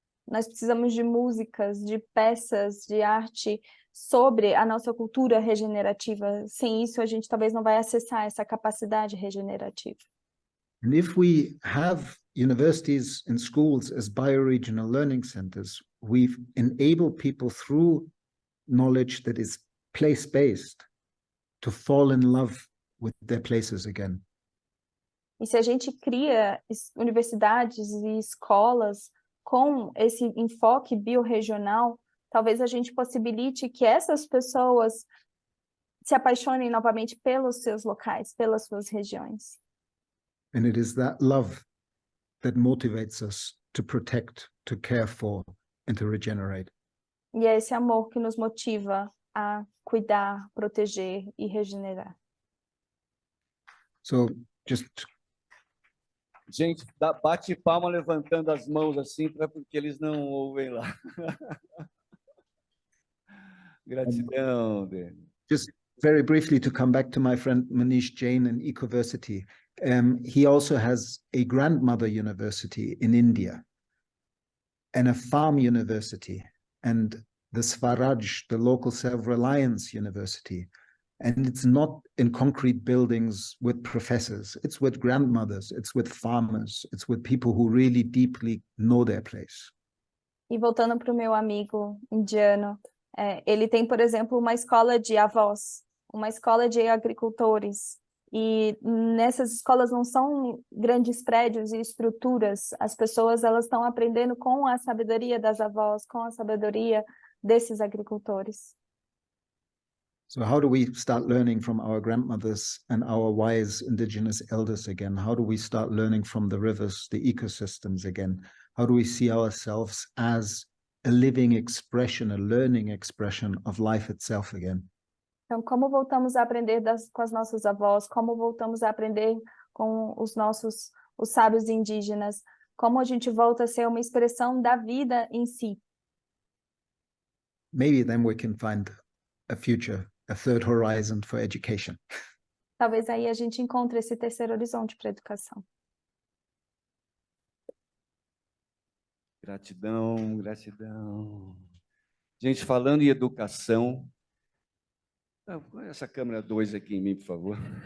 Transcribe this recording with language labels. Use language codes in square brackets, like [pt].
[pt] Nós precisamos de músicas, de peças, de arte sobre a nossa cultura regenerativa. Sem isso, a gente talvez não vai acessar essa capacidade regenerativa. [en] And if we have universities and schools as bioregional learning centers, we enable people through knowledge that is place-based to fall in love with their places again. [pt] E se a gente cria universidades e escolas com esse enfoque biorregional, talvez a gente possibilite que essas pessoas se apaixonem novamente pelos seus locais, pelas suas regiões. [en] And it is that love that motivates us to protect, to care for, and to regenerate. [pt] E é esse amor que nos motiva a cuidar, proteger e regenerar. [en] So just... [pt] Gente, bate palma levantando as mãos assim, porque eles não ouvem lá. Gratidão, Daniel. [en] Just very briefly to come back to my friend Manish Jain in Ecoversity. He also has a grandmother university in India and a farm university and the Swaraj, the local self-reliance university. And it's not in concrete buildings with professors. It's with grandmothers, it's with farmers, it's with people who really deeply know their place. [pt] E voltando para o meu amigo indiano, ele tem, por exemplo, uma escola de avós, uma escola de agricultores. E nessas escolas não são grandes prédios e estruturas. As pessoas elas estão aprendendo com a sabedoria das avós, com a sabedoria desses agricultores. [en] So how do we start learning from our grandmothers and our wise indigenous elders again? How do we start learning from the rivers, the ecosystems again? How do we see ourselves as a living expression, a learning expression of life itself again? [pt] Então, como voltamos a aprender com as nossas avós? Como voltamos a aprender com os sábios indígenas? Como a gente volta a ser uma expressão da vida em si? [en] Maybe then we can find a future, a third horizon for education. [pt] Talvez aí a gente encontre esse terceiro horizonte para a educação. Gratidão, gratidão. Gente, falando em educação... Põe essa câmera 2 aqui em mim, por favor.